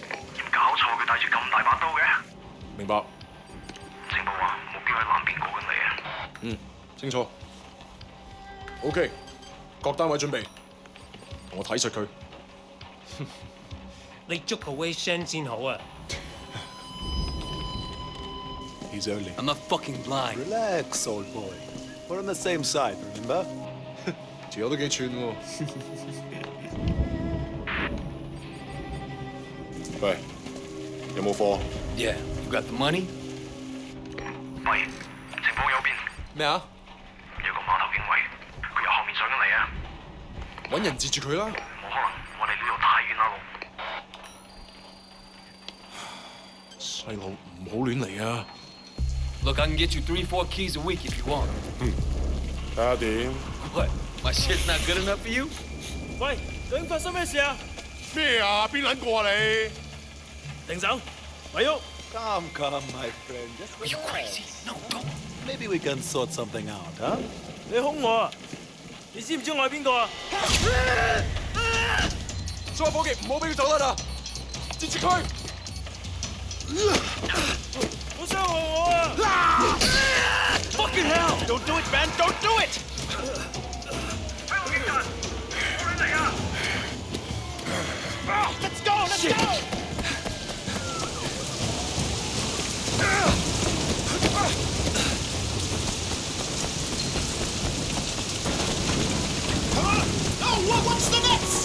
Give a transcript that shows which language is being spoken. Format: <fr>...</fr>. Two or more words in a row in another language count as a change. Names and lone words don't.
<yue>搞錯，佢帶住咁大把刀嘅。明白。情報話目標喺南邊過緊嚟啊。清楚。OK，各單位準備，同我睇實佢。你捉個 Wei Shen 先好啊！</yue> <en>He's only. I'm not fucking blind. Relax, old boy. We're on the same side, remember?</en> <yue>條友都幾串喎。喂，有冇貨？</yue> <en>Yeah, you got the money?</en> <yue>喂，情報有變，咩啊？有個碼頭警衛，佢由後面上緊嚟啊！揾人截住佢啦！冇可能，我哋呢度太遠啦，細路唔好亂嚟啊！</yue> <en>Look, I can get you 3-4 keys a week if you want.</en> <yue>睇下點？</yue> <en>What? My shit's not good enough for you?</en> <yue>喂，究竟發生咩事啊？咩啊？邊撚個啊你？停手，咪喐！</yue> <en>Come, my friend. Just Are you relax. crazy? No, don't. Maybe we can sort something out, huh?</en> <yue>你兇我啊！你知唔知我係邊個啊？所有伙計唔好俾佢走得啦！截住佢！好傷害我啊</yue> <en>Fucking hell! Don't do it, man! Don't do it!</en> <yue>香港警察，過緊嚟啊！</yue> <en>Let's go! Let's go! Come on! No! What's the next?</en>